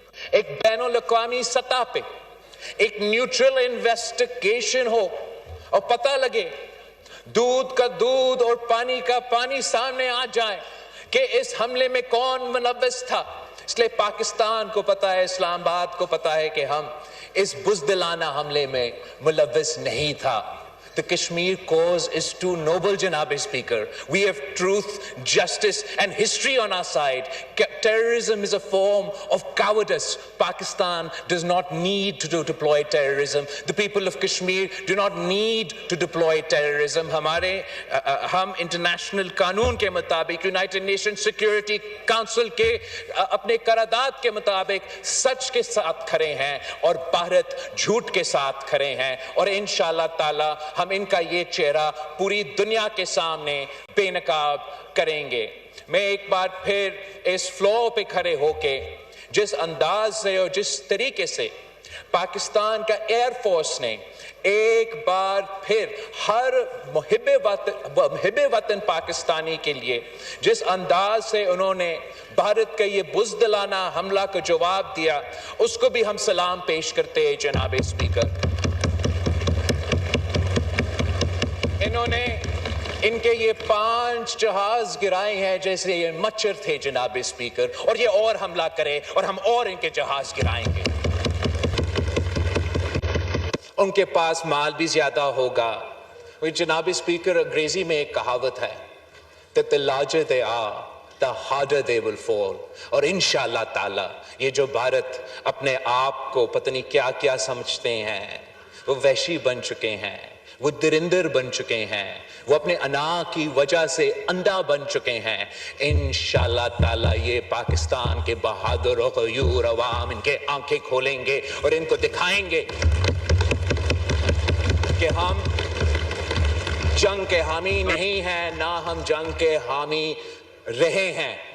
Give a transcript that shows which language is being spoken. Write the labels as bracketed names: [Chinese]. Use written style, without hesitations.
[Urdu] ایک بین الاقوامی سطح پہ ایک نیوٹرل انویسٹیگیشن ہو اور پتہ لگے, دودھ کا دودھ اور پانی کا پانی سامنے آ جائے کہ اس حملے میں کون ملوث تھا. اس لئے پاکستان کو پتا ہے, اسلام آباد کو پتا ہے کہ ہم اس بزدلانہ حملے میں ملوث نہیں تھا. [English] The Kashmir cause is too noble, Janab Speaker. We have truth, justice and history on our side. Terrorism is a form of cowardice. Pakistan does not need to deploy terrorism. The people of Kashmir do not need to deploy terrorism. [Urdu] ہم international قانون کے مطابق, United Nations Security Council کے اپنے قرارداد کے مطابق سچ کے ساتھ کھڑے ہیں اور بھارت جھوٹ کے ساتھ کھڑے ہیں. اور انشاءاللہ تعالی ہم ان کا یہ چہرہ پوری دنیا کے سامنے بے نقاب کریں گے. میں ایک بار پھر اس فلور پہ کھڑے ہو کے جس انداز سے اور جس طریقے سے پاکستان کا ایئر فورس نے ایک بار پھر ہر محب وطن پاکستانی کے لیے جس انداز سے انہوں نے بھارت کا یہ بزدلانہ حملہ کا جواب دیا, اس کو بھی ہم سلام پیش کرتے ہیں. جناب اسپیکر, انہوں نے ان کے یہ 5 جہاز گرائے ہیں جیسے یہ مچھر تھے. جناب اسپیکر, اور یہ اور حملہ کرے اور ہم اور ان کے جہاز گرائیں گے. ان کے پاس مال بھی زیادہ ہوگا. جناب اسپیکر, انگریزی میں ایک کہاوت ہے [English] that the larger they are, the harder they will fall. [Urdu] اور انشاءاللہ تعالی یہ جو بھارت اپنے آپ کو پتہ نہیں کیا کیا سمجھتے ہیں, وہ وحشی بن چکے ہیں, وہ درندر بن چکے ہیں, وہ اپنے انا کی وجہ سے اندھا بن چکے ہیں. انشاءاللہ تعالی یہ پاکستان کے بہادر و غیور عوام ان کے آنکھیں کھولیں گے اور ان کو دکھائیں گے کہ ہم جنگ کے حامی نہیں ہیں, نہ ہم جنگ کے حامی رہے ہیں.